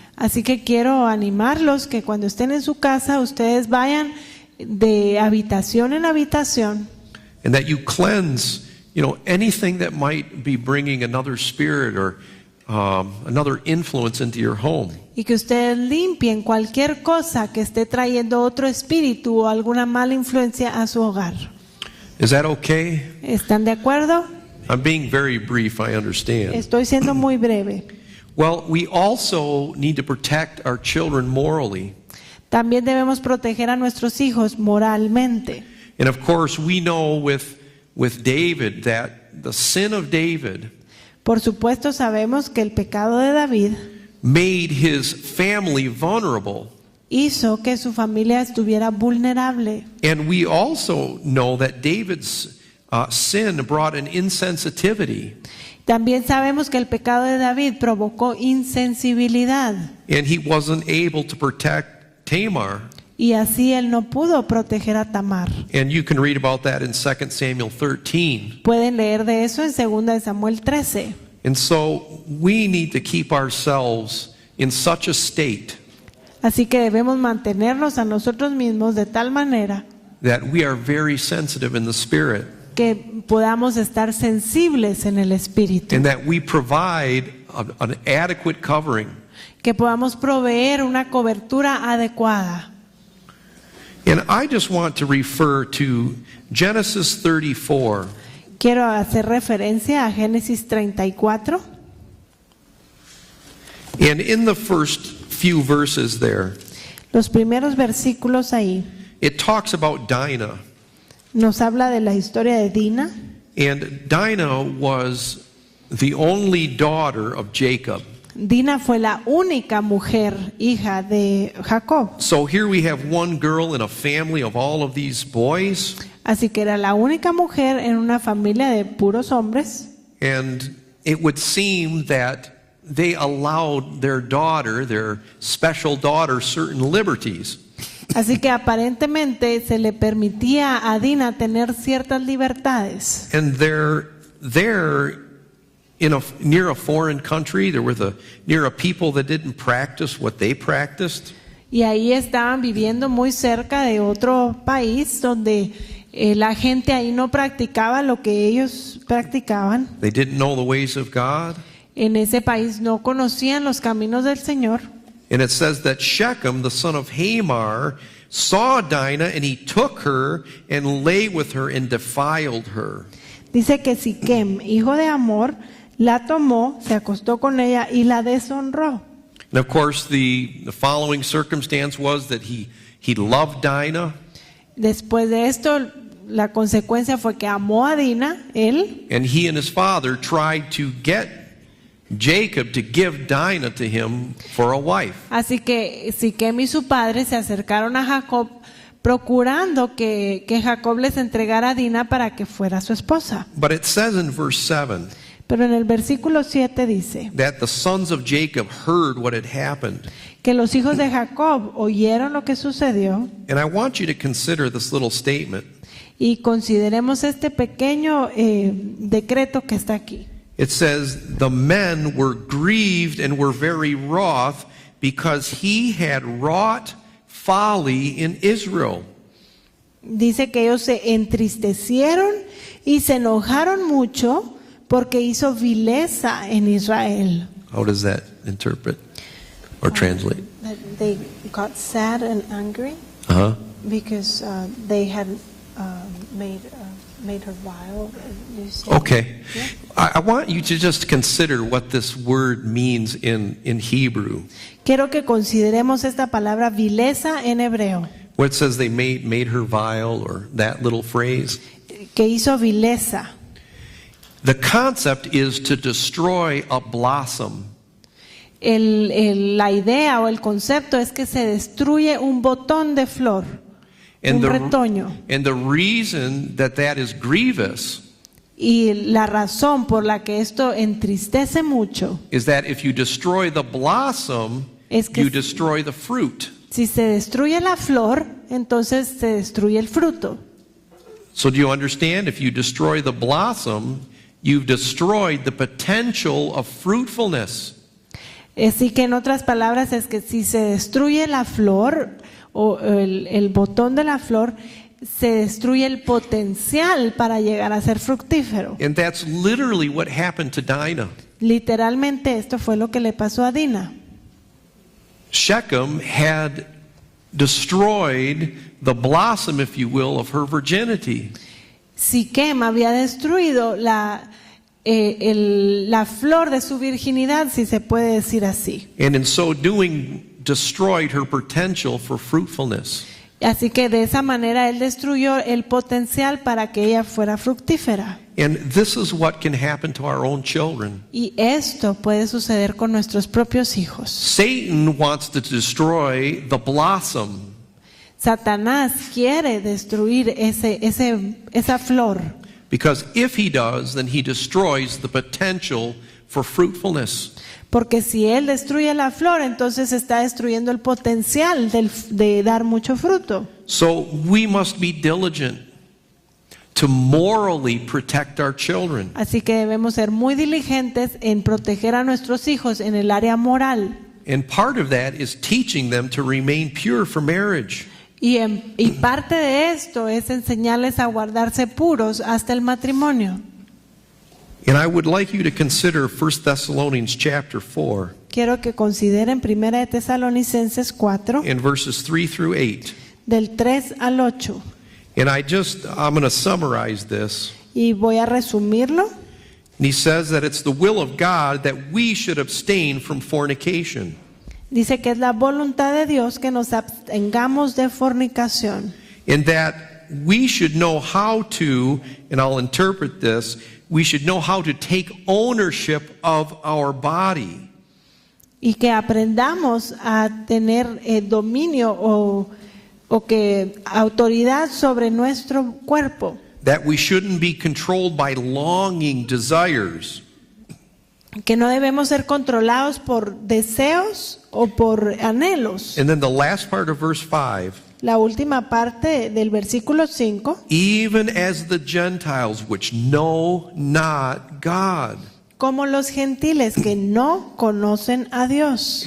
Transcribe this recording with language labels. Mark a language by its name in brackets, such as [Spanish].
[Spanish] Así que quiero animarlos que cuando estén en su casa ustedes vayan de habitación en habitación [English] And that you cleanse, anything that might be bringing another spirit or another influence into your home. [Spanish] y que ustedes limpien cualquier cosa que esté trayendo otro espíritu o alguna mala influencia a su hogar. [English] Is that okay? [Spanish] ¿Están de acuerdo? [English] I'm being very brief, I understand. [Spanish] Estoy siendo muy breve. [English] Well, we also need to protect our children morally. [Spanish] También debemos proteger a nuestros hijos moralmente. [English] And of course, we know with David that the sin of David [Spanish] Por supuesto sabemos que el pecado de David [English] made his family vulnerable. [Spanish] hizo que su familia estuviera vulnerable. [English] And we also know that David's sin brought an insensitivity. [Spanish] También sabemos que el pecado de David provocó insensibilidad [English] And he wasn't able to protect Tamar. [Spanish] y así él no pudo proteger a Tamar. [English] And you can read about that in 2 Samuel 13. [Spanish] Pueden leer de eso en 2 de Samuel 13. [English] And so we need to keep ourselves in such a state [Spanish] Así que debemos mantenernos a nosotros mismos de tal manera [English] that we are very sensitive in the spirit [Spanish] que podamos estar sensibles en el espíritu, [English] and that we provide an adequate covering. [Spanish] que podamos proveer una cobertura adecuada. [English] And I just want to refer to Genesis 34. [Spanish] Quiero hacer referencia a Génesis 34. [English] And in the first few verses there, [Spanish] Los primeros versículos ahí [English] it talks about Dinah. [Spanish] nos habla de la historia de Dina. [English] And Dinah was the only daughter of Jacob. [Spanish] Dina fue la única mujer hija de Jacob. [English] So here we have one girl in a family of all of these boys. [Spanish] Así que era la única mujer en una familia de puros hombres. [English] And it would seem that they allowed their daughter, their special daughter, certain liberties. [Spanish] Así que aparentemente se le permitía a Dina tener ciertas libertades. [English] And they're there near a foreign country. They were near a people that didn't practice what they practiced. [Spanish] Y ahí estaban viviendo muy cerca de otro país donde la gente ahí no practicaba lo que ellos practicaban. [English] They didn't know the ways of God. [Spanish] En ese país no conocían los caminos del Señor. [English] And it says that Shechem, the son of Hamor, saw Dinah, and he took her and lay with her and defiled her. [Spanish] Dice que Siquem, hijo de Amor, la tomó, se acostó con ella y la deshonró. [English] And of course, the following circumstance was that he loved Dinah, [Spanish] Después de esto, la consecuencia fue que amó a Dina, él, [English] and he and his father tried to get Jacob to give Dinah to him for a wife. [Spanish] así que Siquem y su padre se acercaron a Jacob procurando que Jacob les entregara a Dina para que fuera su esposa. [English] But it says in verse 7 [Spanish] Pero en el versículo 7 dice [English] that the sons of Jacob heard what had happened. [Spanish] que los hijos de Jacob oyeron lo que sucedió. [English] And I want you to consider this little statement. [Spanish] Y consideremos este pequeño decreto que está aquí. [English] It says, the men were grieved and were very wroth because he had wrought folly in Israel. [Spanish] Dice que ellos se entristecieron y se enojaron mucho porque hizo vileza en Israel. [English] How does that interpret or translate? That they got sad and angry Uh-huh. because they had made her vile. You say? Okay. Yeah. I want you to just consider what this word means in Hebrew. [Spanish] Quiero que consideremos esta palabra vileza en hebreo, [English] Where it says they made her vile, or that little phrase. [Spanish] que hizo vileza. [English] The concept is to destroy a blossom. [Spanish] La idea o el concepto es que se destruye un botón de flor, un retoño. [English] And the reason that is grievous [Spanish] Y la razón por la que esto entristece mucho [English] is that if you destroy the blossom, [Spanish] es que [English] you destroy the fruit. [Spanish] si se destruye la flor, entonces se destruye el fruto. [English] So do you understand? If you destroy the blossom, you've destroyed the potential of fruitfulness. [Spanish] Así que en otras palabras es que si se destruye la flor o el botón de la flor, se destruye el potencial para llegar a ser fructífero. [English] And that's literally what happened to Dinah. [Spanish] Literalmente esto fue lo que le pasó a Dina. [English] Shechem had destroyed the blossom, if you will, of her virginity. [Spanish] Siquem había destruido la flor de su virginidad, si se puede decir así. [English] And in so doing, destroyed her potential for fruitfulness. [Spanish] Así que de esa manera él destruyó el potencial para que ella fuera fructífera. [English] And this is what can happen to our own children. [Spanish] Y esto puede suceder con nuestros propios hijos. [English] Satan wants to destroy the blossom. [Spanish] Satanás quiere destruir esa flor. [English] Because if he does, then he destroys the potential for fruitfulness. [Spanish] Porque si él destruye la flor, entonces está destruyendo el potencial de dar mucho fruto. [English] So we must be diligent to morally protect our children. [Spanish] Así que debemos ser muy diligentes en proteger a nuestros hijos en el área moral. [English] And part of that is teaching them to remain pure for marriage. [Spanish] Y parte de esto es enseñarles a guardarse puros hasta el matrimonio. [English] And I would like you to consider 1 Thessalonians chapter 4 [Spanish] Quiero que consideren 1 de Tesalonicenses 4, [English] in verses 3 through 8. [Spanish] del 3 al 8. [English] And I'm going to summarize this. [Spanish] Y voy a resumirlo. [English] And he says that it's the will of God that we should abstain from fornication. [Spanish] Dice que es la voluntad de Dios que nos abstengamos de fornicación. [English] And that we should know how to, and I'll interpret this, we should know how to take ownership of our body. [Spanish] Y que aprendamos a tener dominio o que autoridad sobre nuestro cuerpo. [English] That we shouldn't be controlled by longing desires. [Spanish] Que no debemos ser controlados por deseos o por anhelos. [English] And then the last part of verse 5. [Spanish] La última parte del versículo 5. [English] Even as the Gentiles which know not God. [Spanish] Como los gentiles que no conocen a Dios.